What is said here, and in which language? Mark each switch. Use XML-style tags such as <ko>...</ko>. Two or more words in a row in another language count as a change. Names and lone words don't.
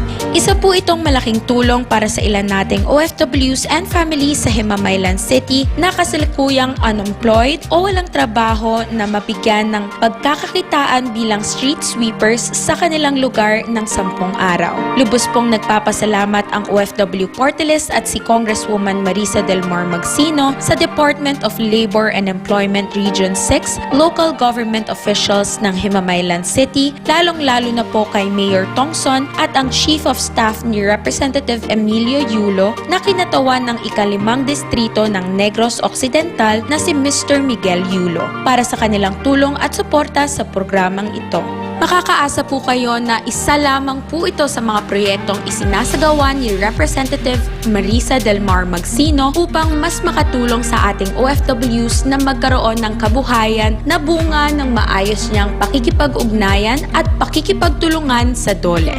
<tl>Isa po itong malaking tulong para sa ilan nating OFWs</tl> <en>and families</en> <tl>sa Himamaylan City na kasalukuyang unemployed o walang trabaho na mabigyan ng pagkakakitaan bilang street sweepers sa kanilang lugar ng 10 araw. Lubos pong nagpapasalamat ang OFW Party List at si Congresswoman Marisa Del Mar Magsino sa Department of Labor and Employment Region 6, local government officials ng Himamaylan City, lalong-lalo na po kay Mayor Tongson at ang Chief of Staff ni Representative Emilio Yulo na kinatawan ng ika-5 distrito ng Negros Occidental na si Mr. Miguel Yulo para sa kanilang tulong at suporta sa programang ito. Makakaasa po kayo na isa lamang po ito sa mga proyektong isinasagawa ni Representative Marisa Del Mar Magsino upang mas makatulong sa ating OFWs na magkaroon ng kabuhayan na bunga ng maayos niyang pakikipag-ugnayan at pakikipagtulungan sa DOLE.</tl>